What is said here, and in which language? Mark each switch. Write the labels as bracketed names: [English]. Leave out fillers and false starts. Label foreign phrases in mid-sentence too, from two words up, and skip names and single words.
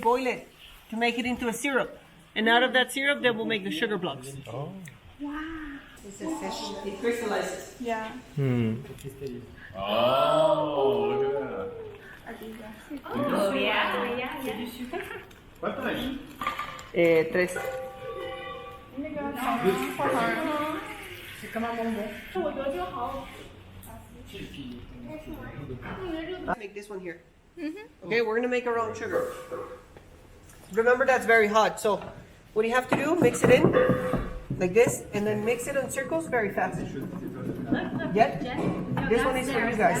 [English] Boil it to make it into a syrup. And out of that syrup, they will make the sugar blocks. Oh. This is fish. It crystallizes. Yeah. 嗯， Oh, look at that. Oh, yeah. What time? Tres. [Chinese] 那个糖花糖， [French] C'est comme un bonbon. [Chinese] 我觉得这个好。 [English] Make this one here. Okay, we're gonna make our own sugar. Remember, that's very hot. So, what you have to do, mix it in like this, and then mix it in circles very fast. Yep. This one is for you guys.